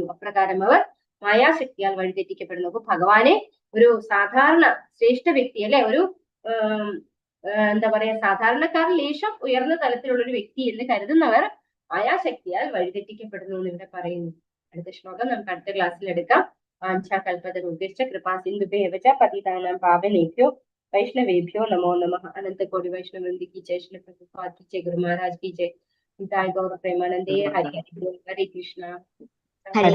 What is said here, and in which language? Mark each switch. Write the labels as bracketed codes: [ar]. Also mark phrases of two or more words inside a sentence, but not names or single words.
[ml] അപ്രകാരം അവർ മായാശക്തിയാൽ വഴിതെറ്റിക്കപ്പെടുന്നു. അപ്പൊ ഭഗവാനെ ഒരു സാധാരണ ശ്രേഷ്ഠ വ്യക്തി, അല്ലെ, ഒരു എന്താ പറയാ, സാധാരണക്കാരിൽ ലേശം ഉയർന്ന തലത്തിലുള്ള ഒരു വ്യക്തി എന്ന് കരുതുന്നവർ മായാശക്തിയാൽ വഴിതെറ്റിക്കപ്പെടുന്നു എന്ന് ഇവിടെ പറയുന്നു. അടുത്ത ശ്ലോകം നമുക്ക് അടുത്ത ക്ലാസ്സിൽ എടുക്കാം. [sa] വാഞ്ചാകൽപതരുഭ്യശ്ച കൃപാസിന്ധുഭ്യഃ ച പതിതാനാം പാവനേഭ്യോ वैष्णवेभ्यो नमो नमः। [hi] अनंत कोटि वैष्णव वृंद की जय, श्री प्रभुपाद की जय, गुरु महाराज की जय, गौर प्रेमानंदे। हरि हरि बोल, हरे कृष्णा।